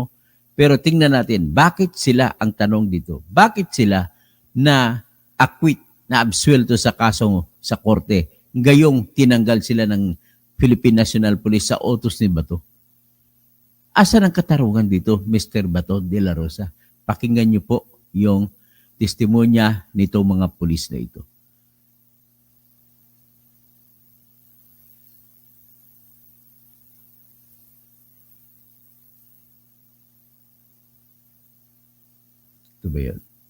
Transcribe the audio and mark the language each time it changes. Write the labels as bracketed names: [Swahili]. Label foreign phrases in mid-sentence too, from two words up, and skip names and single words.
[Filipino] Pero tingnan natin, bakit sila, ang tanong dito, bakit sila na acquit, na absuelto sa kasong sa korte, gayong tinanggal sila ng Philippine National Police sa utos ni Bato? Asan ang katarungan dito, Mr. Bato de la Rosa? Pakinggan niyo po yung testimonya nitong mga pulis na ito. Ito ba yun?